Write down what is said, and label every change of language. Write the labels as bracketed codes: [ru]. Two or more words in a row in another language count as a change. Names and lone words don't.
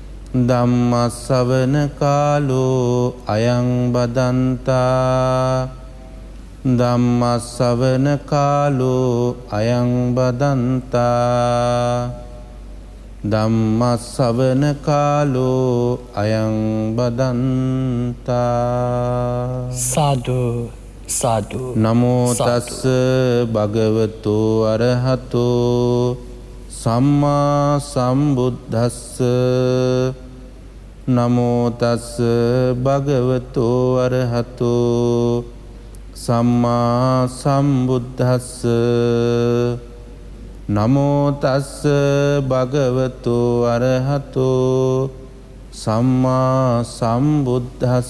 [pi] ධම්මස්සවන කාලෝ අයං බදන්තා ධම්මස්සවන කාලෝ අයං බදන්තා ධම්මස්සවන කාලෝ අයං බදන්තා සාදු සාදු නමෝ තස්ස භගවතු අරහතෝ සම්මා සම්බුද්දස්ස නමෝ තස්ස භගවතු අරහතෝ සම්මා සම්බුද්දස්ස නමෝ තස්ස භගවතු අරහතෝ සම්මා සම්බුද්දස්ස